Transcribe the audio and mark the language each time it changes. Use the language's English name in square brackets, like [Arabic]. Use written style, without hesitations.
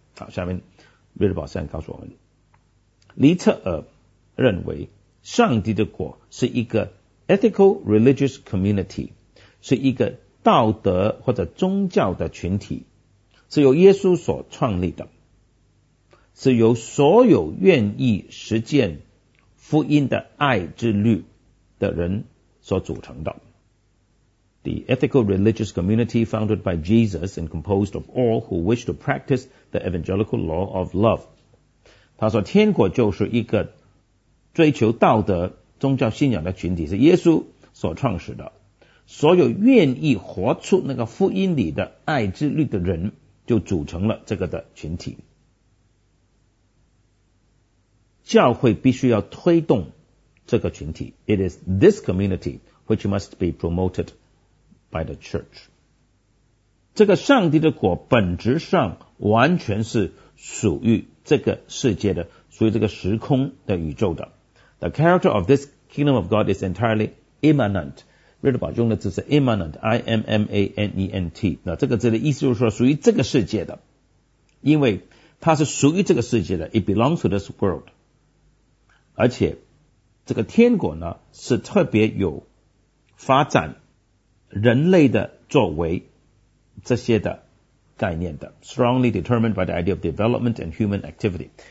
[Chinese] 好，下面瑞德堡先告诉我们，黎彻尔认为上帝的国是一个 [English] ethical religious community， [Chinese] 是一个道德或者宗教的群体，是由耶稣所创立的，是由所有愿意实践福音的爱之律的人所组成的。 [English] The ethical religious community founded by Jesus and composed of all who wish to practice the evangelical law of love。 [Chinese] 他说天国就是一个追求道德宗教信仰的群体，是耶稣所创始的，所有愿意活出那个福音里的爱之律的人就组成了这个的群体。教会必须要推动这个群体， [English] It is this community which must be promoted by the church。 [Chinese] 这个上帝的国本质上完全是属于这个世界的，属于这个时空的宇宙的。 [English] The character of this kingdom of God is entirely immanent。 [Chinese] 瑞德堡用的字是 immanent， I-M-M-A-N-E-N-T。那这个字的意思就是说属于这个世界的，因为它是属于这个世界的， [English] It belongs to this world。 [Chinese] 而且这个天国呢是特别有发展人类的作为这些的概念的， [English] strongly determined by the idea of development and human activity。